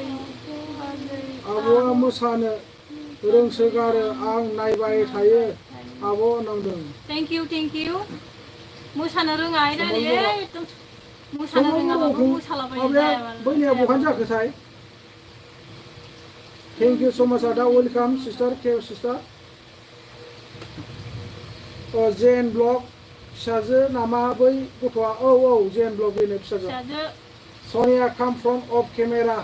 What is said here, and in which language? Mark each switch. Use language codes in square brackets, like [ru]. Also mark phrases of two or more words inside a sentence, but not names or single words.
[brx] आब'आ मोसानो रोंसोगारो आं नायबाय थायो आब' नांदों [en] thank you [brx] मोसानो रोङा दानि एकदम मोसानो रोङाबाबो मोसालाबायो माबाया बैनिया बहाय जाखोथाय [en] Thank you so much, Ada. Welcome, sister. K sister. JN Blog. [brx] फिसाजो नामा बै गथ'आ औ JN Blog बेनो फिसाजो. फिसाजो. [en] Sonia come from off camera.